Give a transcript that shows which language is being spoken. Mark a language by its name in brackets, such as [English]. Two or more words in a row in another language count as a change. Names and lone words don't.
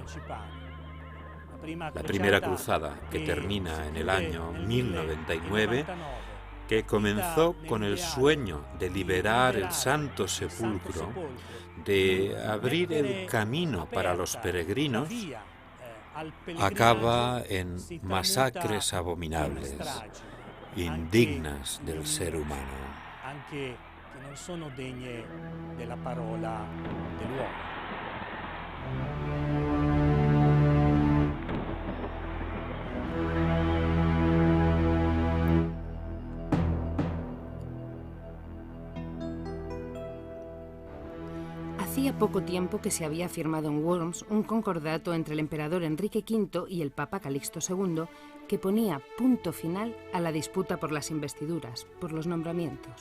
[Spanish] La primera cruzada, que termina en el año 1099, que comenzó con el sueño de liberar el Santo Sepulcro, de abrir el camino para los peregrinos, acaba en masacres abominables, indignas del ser humano. [Italian] Non sono degne della parola dell'uomo. [Spanish] Hacía poco tiempo que se había firmado en Worms un concordato entre el emperador Enrique V y el Papa Calixto II que ponía punto final a la disputa por las investiduras, por los nombramientos.